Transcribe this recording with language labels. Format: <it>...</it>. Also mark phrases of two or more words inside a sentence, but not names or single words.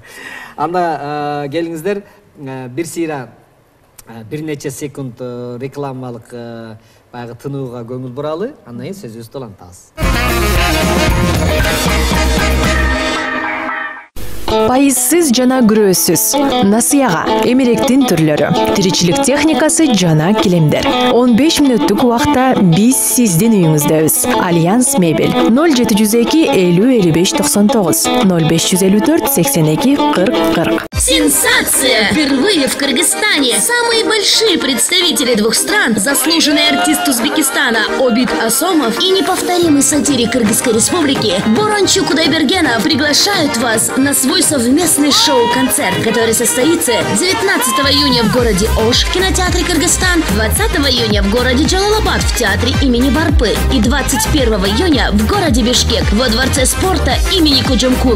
<ky>Анда келиңиздер, бир сыйра бир нече секунд рекламалык баягы тынууга көңүл буралы, андан кийин сөзүбүздү улантабыз. Пайызсыз жана күрөөсүз, насыяга, эмеректин түрлөрү, тиричилик техникасы жана килемдер. 15 мүнөттүк убакта биз сиздин үйүңүздөбүз. Альянс мебель 0702 50 55 99 0554 82 40 40.</ky> <ru>Сенсация! Впервые в Кыргызстане самые большие представители двух стран, заслуженный артист Узбекистана Обид Асомов и неповторимый сатирик Кыргызской республики Борончук Кудайбергенов приглашают вас на свой совместный шоу-концерт, который состоится 19 июня в городе Ош в кинотеатре Кыргызстан, 20 июня в городе Джалалабад в театре имени Барпы и 21 июня в городе Бишкек во Дворце спорта имени Куджумкула.</ru>